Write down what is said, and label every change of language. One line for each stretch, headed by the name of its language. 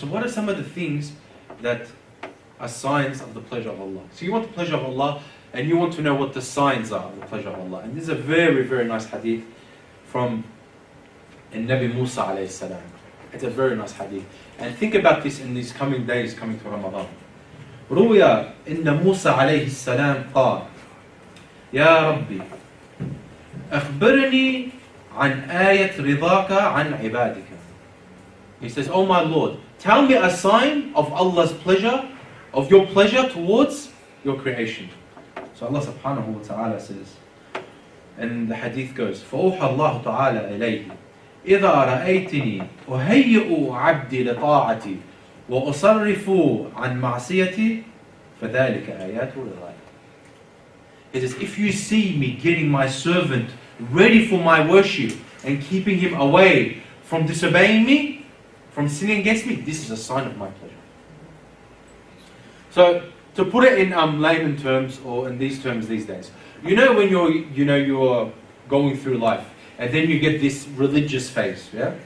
English: So what are some of the things that are signs of the pleasure of Allah? So you want the pleasure of Allah, and you want to know what the signs are of the pleasure of Allah. And this is a very, very nice hadith from Nabi Musa alayhi salam. It's a very nice hadith. And think about this in these coming days coming to Ramadan.
Arabic: روي إن موسى عليه السلام قال يا ربي أخبرني عن آية رضاك عن عبادك.
English: He says, oh my Lord, tell me a sign of Allah's pleasure, of your pleasure towards your creation. So Allah subhanahu wa ta'ala says, and the hadith goes,
Arabic: فَأُوحَى اللَّهُ تَعَالَى إِلَيْهِ إِذَا رَأَيْتِنِي أُهَيِّئُ عَبْدِي لِطَاعَتِي وَأُصَرِّفُ عَنْ مَعْصِيَتِي فَذَلِكَ آيَاتُ رِضَايَ.
English: He says, if you see me getting my servant ready for my worship and keeping him away from disobeying me, from sinning against me, this is a sign of my pleasure. So, to put it in layman terms, or in these terms these days, you know when you're going through life, and then you get this religious phase, yeah?